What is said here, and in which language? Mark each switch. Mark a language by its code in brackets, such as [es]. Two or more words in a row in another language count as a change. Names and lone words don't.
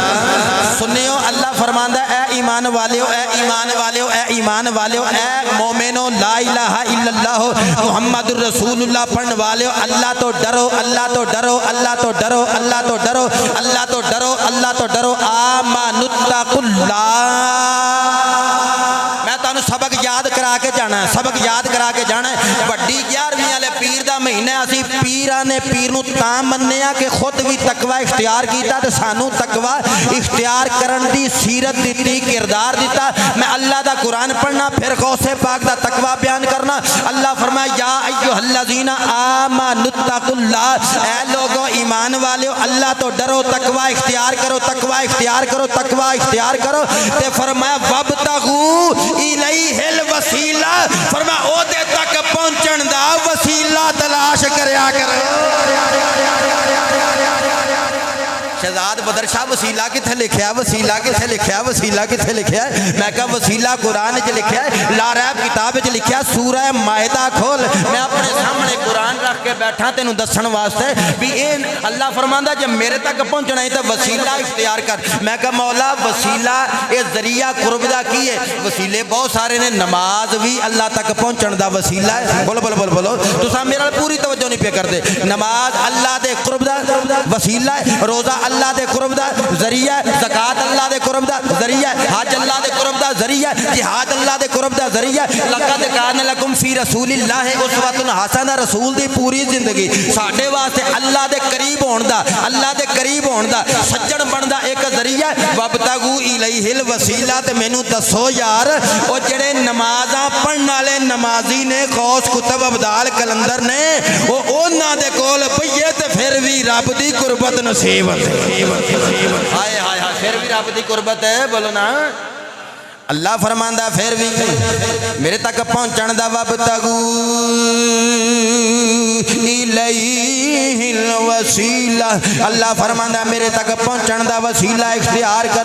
[pa] سنیو اللہ فرماندا اے ایمان والیو، اے ایمان والیو، اے ایمان والیو، اے مومنو، [ar] لا الہ الا اللہ محمد الرسول اللہ [pa] پڑھن والیو، اللہ تو ڈرو، اللہ تو ڈرو، اللہ تو ڈرو، اللہ تو ڈرو، اللہ تو ڈرو، اللہ تو ڈرو۔ [ar] آمنوا اتقوا اللہ۔ [pa] میں تانوں سبق یاد کرا کے جانا ہے، سبق یاد کرا کے جانا ہے۔ بڑی 11ویں والے پیر دا مہینہ، اسی پیراں نے پیر نو تاں منیا کہ خود بھی تقوی اختیار کیتا تے سانو تقوی اختیار کرن دی سیرت دیتی، کردار دیتا۔ میں اللہ دا قرآن پڑھنا، پھر غوث پاک دا تقوی بیان کرنا۔ اللہ فرمایا [ar] یا ایھا الذین آمنوا اتقوا اللہ، [pa] اے لوگو ایمان والو اللہ تو ڈرو، تقوی اختیار کرو، تقوی اختیار کرو، تقوی اختیار کرو۔ تے فرمایا [ar] وابتغوا الیہ الوسیلہ، [pa] فرمایا او دے تک پہنچن دا وسیلہ تلاش کریا کرو۔ شہزاد بدر شاہ وسیلہ کتھے لکھیا؟ وسیلہ کتھے لکھیا؟ وسیلہ کتھے لکھیا ہے؟ میں کہا وسیلہ قرآن وچ لکھیا ہے، [ar] لا ریب [pa] کتاب وچ لکھیا، سورہ مائدہ کھول۔ میں اپنے سامنے قرآن رکھ کے بیٹھا تینوں دسن واسطے بھی اے اللہ فرماندا جب میرے تک پہنچنا ہے تو وسیلہ اختیار کر۔ میں کہا مولا وسیلہ اے ذریعہ قرب دا کی ہے؟ وسیلے بہت سارے نے، نماز بھی اللہ تک پہنچن دا وسیلہ ہے۔ بولو بولو بولو بولو، تساں میرا پوری توجہ نہیں پہ کردے۔ نماز اللہ دے قرب دا وسیلہ ہے، روزہ اللہ دے قرب دا ذریعہ ہے، زکاة اللہ دے قرب دا ذریعہ ہے، حج اللہ دے قرب دا ذریعہ ہے، جہاد اللہ دے قرب دا ذریعہ ہے۔ [ar] لقد کان لکم فی رسول اللہ اسوۃ حسنہ، [pa] رسول دی پوری زندگی ساڈے واسطے اللہ دے قریب ہون دا، اللہ دے قریب ہون دا، سجن بن دا ایک ذریعہ ہے۔ [ar] وابتغوا الیہ الوسیلہ۔ [pa] تے مینوں دسو یار او جڑے نمازاں پڑھن والے نمازی نے، غوث کتب ابدال کلندر نے، او انہاں دے کول پئیے تے پھر بھی رب دی قربت نصیب ہے۔ ہائے ہائے ہائے، پھر بھی رب دی قربت ہے، بولو نا۔ اللہ فرماندا پھر بھی میرے تک پہنچن دا [ar] وابتغوا الیہ الوسیلہ، [pa] اللہ فرماندا میرے تک پہنچن دا وسیلہ اختیار کرو۔